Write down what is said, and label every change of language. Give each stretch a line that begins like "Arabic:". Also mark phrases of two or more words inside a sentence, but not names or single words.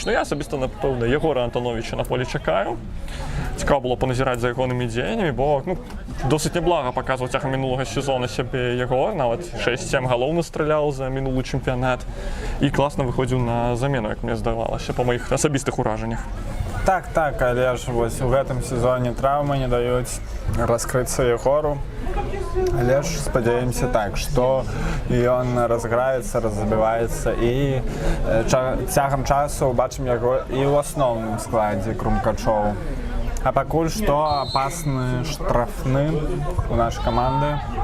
Ukrainian: Ну, я особисто, напевно, Єгора Антоновича на полі чекаю. Цікаво було поназирати за його діяннями, бо досить неблаго показував тягом минулого сезону себе Єгор, навіть 6-7 голів настріляв за минулий чемпіонат і класно виходив на заміну, як мені здавалося, по моїх особистих ураженнях.
Belarusian: Так, але ж ось у гэтым сезоне травмы не даюць раскрыцца Егору. Але ж спадзяемся так, што ён разграецца, разбіваецца і цягам часу бачым яго і ў асноўным складзе Крумкачоў. А пакуль што апасны штрафны у нашай каманды.